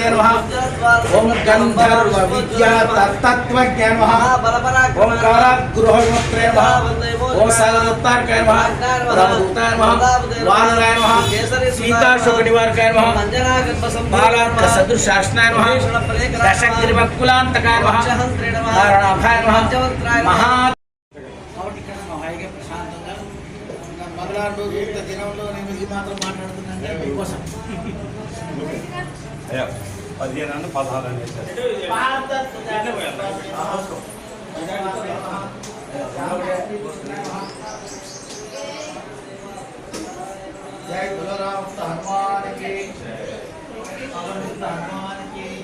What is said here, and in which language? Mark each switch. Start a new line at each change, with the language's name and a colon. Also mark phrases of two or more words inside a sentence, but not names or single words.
Sanskrit: नमः, ओम गंधर्व विद्या तत्त्वज्ञाय नमः, ओम कारागृहविमुक्तये नमः, ओम सागरोत्तारकाय नमः, रामदूताय नमः, वानराय नमः, सीताशोकनिवारकाय नमः, बालार्क सदृशासनाय नमः, दशग्रीवकुलान्तकाय नमः, नारायणाभाय नमः, महा
Telugu: మంగళవారం రోజు ఇంత దినంలో నేను ఇది మాత్రం మాట్లాడుతున్నాను మీకోసం. 15 అన్న 16 అని జై బలరామ హనుమానికి హనుమానికి